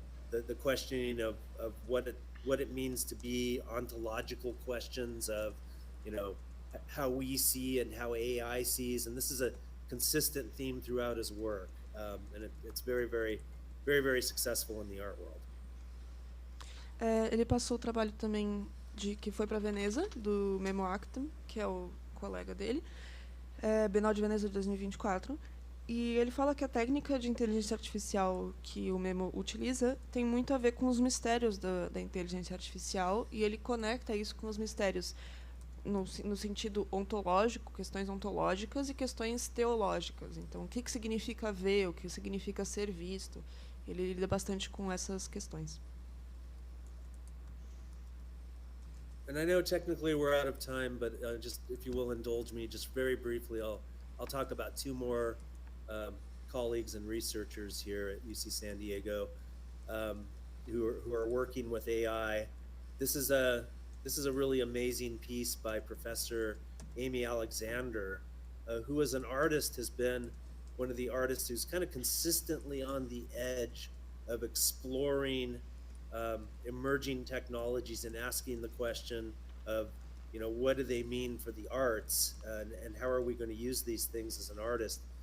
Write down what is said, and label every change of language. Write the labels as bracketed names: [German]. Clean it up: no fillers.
[English] The questioning of what it means to be, ontological questions of, how we see and how AI sees, and this is a consistent theme throughout his work, and it's very, very, very, very successful in the art world. [Portuguese] Ele passou o trabalho também que foi para Veneza, do Memo Acton, que é o colega dele, Bienal de Veneza de 2024, e ele fala que a técnica de inteligência artificial que o Memo utiliza tem muito a ver com os mistérios da inteligência artificial, e ele conecta isso com os mistérios no sentido ontológico, questões ontológicas e questões teológicas. Então, o que significa ver, o que significa ser visto? Ele lida bastante com essas questões. [English] And I know technically we're out of time, but just if you will indulge me, just very briefly, I'll talk about two more colleagues and researchers here at UC San Diego. who are working with AI. This is a really amazing piece by Professor Amy Alexander, who as an artist has been one of the artists who's kind of consistently on the edge of exploring emerging technologies and asking the question of, what do they mean for the arts, and how are we going to use these things as an artist?